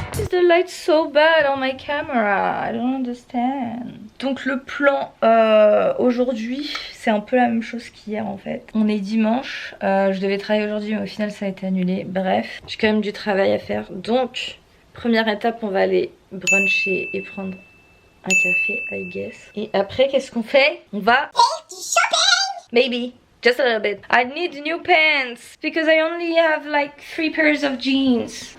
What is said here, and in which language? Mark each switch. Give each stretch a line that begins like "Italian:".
English: The light so bad on my camera, I don't understand.
French: Donc le plan aujourd'hui, c'est un peu la même chose qu'hier en fait. On est dimanche, je devais travailler aujourd'hui mais au final ça a été annulé. Bref, j'ai quand même du travail à faire. Donc, première étape, on va aller bruncher et prendre un café,
English: I guess.
French: Et après, qu'est-ce qu'on fait? On va faire du shopping!
English: Maybe. Just a little bit. I need new pants because I only have like 3 pairs of jeans.